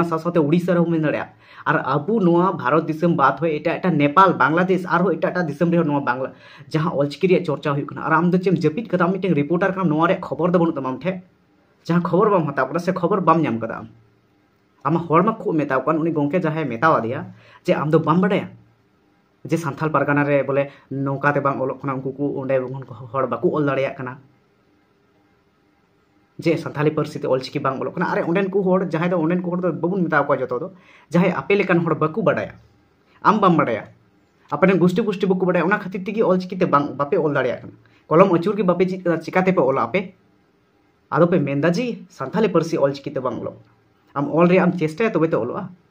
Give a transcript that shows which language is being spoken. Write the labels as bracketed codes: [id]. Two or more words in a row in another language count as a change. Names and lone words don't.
[sat] साथे उड़ीसा रे मेन दाड़ा और अबु नोआ भारत दिसम बात हो एटा एटा नेपाल बांग्लादेश और हो एटा दिसम रे नोआ बांग्ला जहां ऑलचिकी रे चर्चा हुई कना और आम दो चेम जपित कदा मीटिंग रिपोर्टर का नोआ रे खबर दो बनु तमाम ठे जहां खबर बाम हता से खबर बाम नाम कदा आम हड़मा को मेताव कन उनी गोंके जहां मेतावा दिया जे आम दो बाम बड़ाया जे सांथाल पारगाना रे बोले नौकाते बांग ओलोक कना उनको को ओंडे हड़ बाकु ओल दाड़िया कना जे सांथाली परसी ते ऑलचिकी बांग ओलोक कना अरे ओंडेन को हड़ जहां दो ओंडेन को हड़ दो बबुन मेताव को जतो दो जहां आपे लेकान हड़ बाकु बड़ाया आम बाम बड़ाया अपने गोष्ठी बकु बड़ाया ओना खातिर तिगी ऑलचिकी ते बांग बापे ओल दाड़िया कना कलम अचूर की बापे चिकाते पे ओला आपे आदो पे मेंदा जी सांथाली परसी ऑलचिकी ते बांग ओलोक आम ऑल रे आम चेष्टा तबे तो ओलोआ